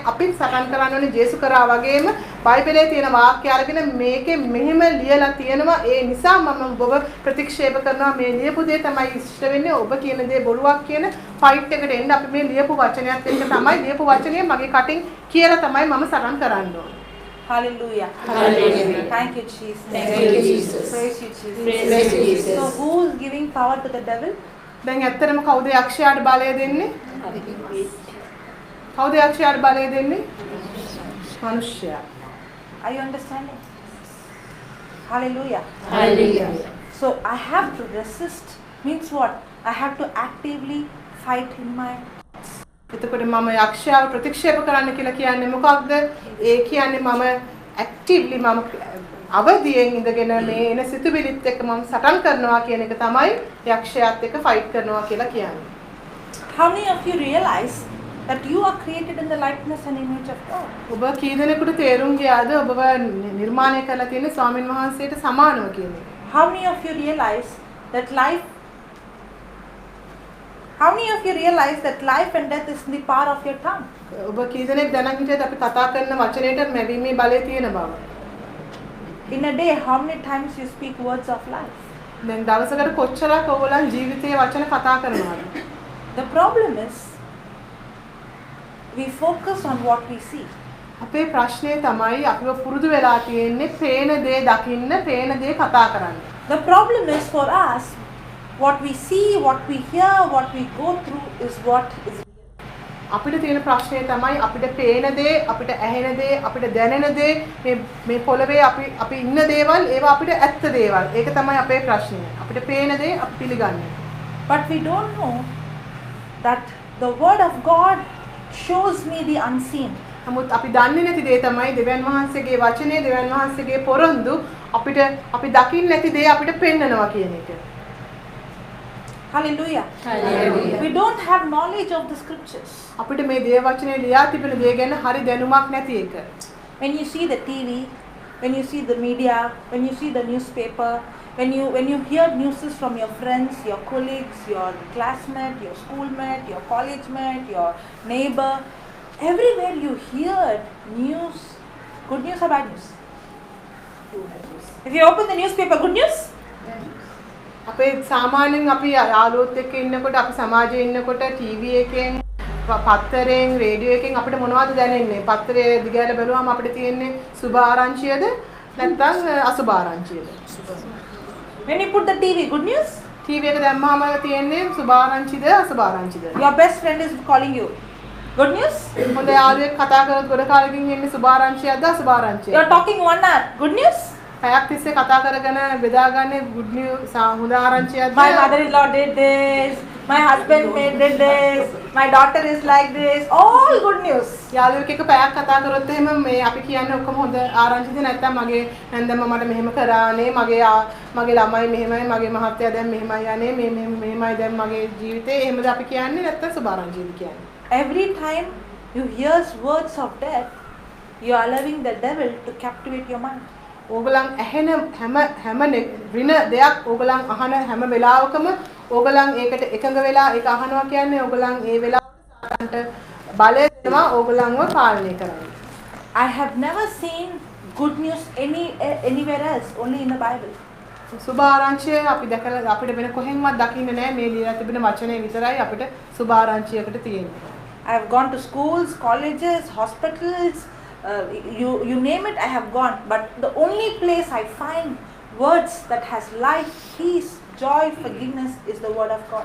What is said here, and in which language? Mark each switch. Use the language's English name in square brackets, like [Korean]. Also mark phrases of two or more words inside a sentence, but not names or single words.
[Sinhala] අපිත් සටන් කරන්න ඕනේ ජේසු කරා වගේම බයිබලයේ තියෙන වාක්‍ය අරගෙන මේකේ මෙහෙම ලියලා තියෙනවා. ඒ නිසා මම ඔබව ප්‍රතික්ෂේප කරනවා. මේ ලියපු දේ තමයි ඉෂ්ට වෙන්නේ. ඔබ කියන දේ බොරුවක් කියන ෆයිට් එකට එන්න අපි මේ ලියපු වචනයත් එක්ක තමයි ලියපු වචනේ මගේ කටින් කියලා තමයි මම සටන් කරන්න ඕනේ. [English] Hallelujah. Hallelujah. Thank you, Jesus. Thank you, Jesus. Praise you, Jesus. Praise you, Jesus. So who is giving power to the devil? [Sinhala] දැන් ඇත්තටම කවුද යක්ෂයාට බලය දෙන්නේ? කවුද යක්ෂයාට බලය දෙන්නේ? මනුෂ්‍යයා. [English] Are you understanding? Hallelujah. Hallelujah. So I have to resist means what? I have to actively fight in my. [Sinhala] එතකොට මම යක්ෂයාව ප්‍රතික්ෂේප කරන්න කියලා කියන්නේ මොකක්ද? ඒ කියන්නේ මම ඇක්ටිව්ලි මම අවදියෙන් ඉඳගෙන මේ එන සිතුවිලිත් එක්ක මම සටන් කරනවා කියන එක තමයි යක්ෂයාත් එක්ක ෆයිට් කරනවා කියලා කියන්නේ. [English] How many of you realize that you are created in the likeness and image of God? [Sinhala] ඔබ කී දෙනෙකුට තේරුම් ගියාද ඔබව නිර්මාණය කරලා තියෙන්නේ ස්වාමින් වහන්සේට සමානව කියන එක? [English] How many of you realize that life and death is in the power of your tongue? [Sinhala] ඔබ කී දෙනෙක් දැනන් හිටියද අපි කතා කරන වචනයට මැවීමේ බලය තියෙන බව? [English] In a day, how many times you speak words of life? [Sinhala] දැන් දවසකට කොච්චරක් ඔයගොල්ලන් ජීවිතයේ වචන කතා කරනවද? [English] The problem is we focus on what we see. [Sinhala] අපේ ප්‍රශ්නේ තමයි අපිව පුරුදු වෙලා තියෙන්නේ පේන දේ දකින්න, පේන දේ කතා කරන්න. [English] The problem is for us, what we see, what we hear, what we go through is what is. [Sinhala] අපිට තියෙන ප්‍රශ්නේ තමයි අපිට පේන දේ, අපිට ඇහෙන දේ, අපිට දැනෙන දේ, මේ පොළවේ අපි ඉන්න දේවල් ඒවා අපිට ඇත්ත දේවල්. ඒක තමයි අපේ ප්‍රශ්නේ. අපිට පේන දේ අපි පිළිගන්නේ. [English] But we don't know that the word of God shows me the unseen. [Sinhala] නමුත් අපි දන්නේ නැති දේ තමයි දෙවියන් වහන්සේගේ වචනේ, දෙවියන් වහන්සේගේ පොරොන්දු අපිට අපි දකින්න නැති දේ අපිට පෙන්වනවා කියන එක. [English] Hallelujah. Hallelujah. We don't have knowledge of the scriptures. [Sinhala] අපිට මේ දේව වචනේ ලියා තිබෙන දේ ගැන හරි දැනුමක් නැති එක. [English] When you see the TV, when you see the media, when you see the newspaper, when you hear news from your friends, your colleagues, your classmate, your schoolmate, your college mate, your neighbor, everywhere you hear news, good news or bad news? If you open the newspaper, good news? [Sinhala] අපේ සාමාන්‍යයෙන් අපි යාළුවොත් එක්ක ඉන්නකොට අපි සමාජයේ ඉන්නකොට ටීවී එකෙන් පත්තරෙන් රේඩියෝ එකෙන් අපිට මොනවද දැනෙන්නේ? පත්තරේ දිගහැරලා බලුවාම අපිට තියෙන්නේ සුභ ආරංචියද නැත්නම් අසුභ ආරංචියද? [English] When you put the TV, good news? [Sinhala] ටීවී එක දැම්මම තියෙන්නේ සුභ ආරංචිද අසුභ ආරංචිද? [English] Your best friend is calling you. Good news? [Sinhala] හොඳ යාළුවෙක් කතා කරොත් ගොඩ කාලෙකින් එන්නේ සුභ ආරංචියක්ද අසුභ ආරංචියක්ද? [English] You're talking 1 hour. Good news? [Sinhala] පැයක් තිස්සේ කතා කරගෙන බෙදාගන්නේ [English] good news [Sinhala] හොඳ ආරංචියක්ද? [English] My mother-in-law did this. My husband did this. My daughter is like this. All good news. [Sinhala] යාළුවෙක් එක්ක පැයක් කතා කරොත් එහෙම මේ අපි කියන්නේ ඔක්කොම හොඳ ආරංචිද නැත්නම් මගේ නැන්දම මට මෙහෙම කරානේ මගේ ළමයි මෙහෙමයි මගේ මහත්තයා දැන් මෙහෙමයි යන්නේ මෙහෙමයි දැන් මගේ ජීවිතේ එහෙමද අපි කියන්නේ නැත්නම් සුභ ආරංචිද කියන්නේ? [English] Every time you hear words of death, you are allowing the devil to captivate your mind. [Sinhala] ඕගලන් ඇහෙන හැම වින දෙයක් ඕගලන් අහන හැම වෙලාවකම ඕගලන් ඒකට එකඟ වෙලා ඒක අහනවා කියන්නේ ඕගලන් ඒ වෙලාවට සාතන්ට බලය දෙනවා ඕගලන්ව පාලනය කරන්න. [English] I have never seen good news anywhere else, only in the Bible. [Sinhala] සුභ ආරංචිය අපි දැකලා අපිට වෙන කොහෙන්වත් දකින්න නැහැ මේ ලියලා තිබෙන වචනේ විතරයි අපිට සුභ ආරංචියකට තියෙන්නේ. [English] I have gone to schools, colleges, hospitals, you name it, I have gone. But the only place I find words that has life, peace, joy, forgiveness is the word of God.